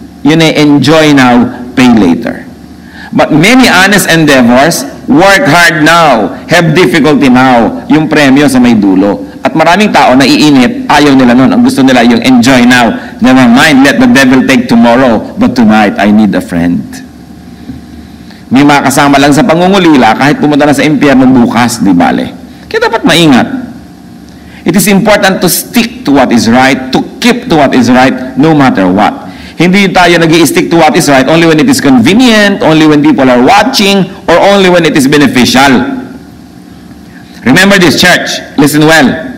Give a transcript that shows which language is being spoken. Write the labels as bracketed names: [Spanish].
[Filipino] Yun ay [English] enjoy now, pay later. But many honest endeavors, work hard now, have difficulty now, [Filipino] yung premyo sa may dulo. At maraming tao na iinit, ayaw nila nun. Ang gusto nila yung [English] enjoy now. Never mind, let the devil take tomorrow. But tonight, I need a friend. [Filipino] May mga kasama lang sa pangungulila, kahit pumunta na sa impyerno bukas, di bale. Kaya dapat maingat. [English] It is important to stick to what is right, to keep to what is right, no matter what. [Filipino] Hindi tayo nag-i-stick [English] to what is right only when it is convenient, only when people are watching, or only when it is beneficial. Remember this, church. Listen well.